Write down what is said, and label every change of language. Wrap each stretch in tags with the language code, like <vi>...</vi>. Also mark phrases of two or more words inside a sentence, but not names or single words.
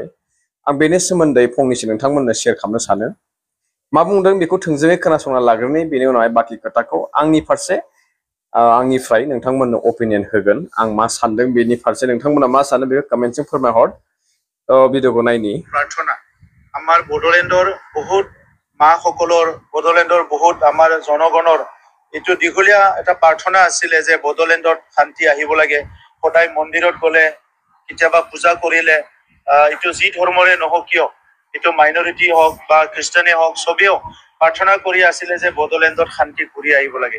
<brx>आं बेनि सोमोन्दै फंनैसो नोंथांमोननो शेयार खालामनो सानो। मा बुंदों बेखौ थोंजोङै खोनासंना लाग्रोनि, बेनि उनावहाय बाखि खोथाखौ आंनि फारसे आंनिफ्राय नोंथांमोननो अपिनियन होगोन। आं मा सानदों बेनि फारसे नोंथांमोना मा सानो बेखौ कमेन्टजों फोरमायहर। भिडिअखौ नायनि।</brx> <as>प्रार्थना আমাৰ বড়োলেণ্ডৰ বহুত মাসকলৰ, বড়োলেণ্ডৰ বহুত আমাৰ জনগণৰ এইটো দীঘলীয়া এটা প্ৰাৰ্থনা আছিলে যে বড়োলেণ্ডত শান্তি আহিব লাগে। সদায় মন্দিৰত গ'লে, কেতিয়াবা পূজা কৰিলে, এইটো যি ধৰ্মৰে নহওক কিয়, এইটো মাইনৰিটি হওক বা খ্ৰীষ্টানে হওক, চবেও প্ৰাৰ্থনা কৰি আছিলে যে বড়োলেণ্ডত শান্তি ঘূৰি আহিব লাগে।</as>